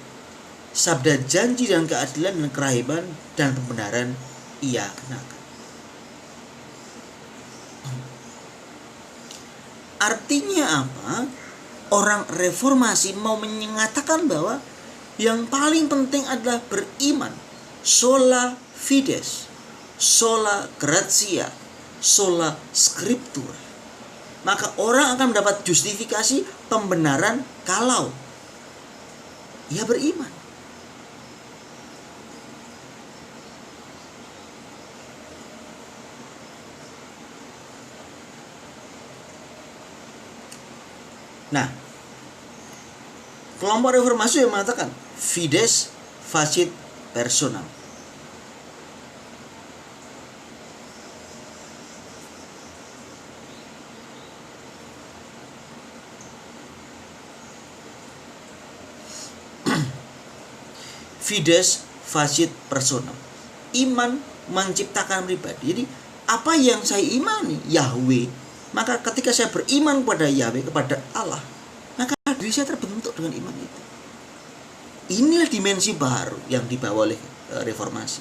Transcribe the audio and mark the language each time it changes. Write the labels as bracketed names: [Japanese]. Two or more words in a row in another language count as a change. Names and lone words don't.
[Indonesian] Sabda janji dan keadilan dan kerahiman dan pembenaran ia kenakan. Artinya apa? Orang reformasi mau mengatakan bahwa yang paling penting adalah beriman. [Latin] Sola fides, sola gratia, sola scriptura. [Indonesian] Maka orang akan mendapat justifikasi, pembenaran, kalau ia beriman. Nah, kelompok reformasi yang mengatakan [Latin] fides facit personam. Fides facit personam. [Indonesian] Iman menciptakan pribadi. Jadi apa yang saya imani, Yahweh, maka ketika saya beriman kepada Yahweh, kepada Allah, maka diri saya terbentuk dengan iman itu. Inilah dimensi baru yang dibawa oleh reformasi.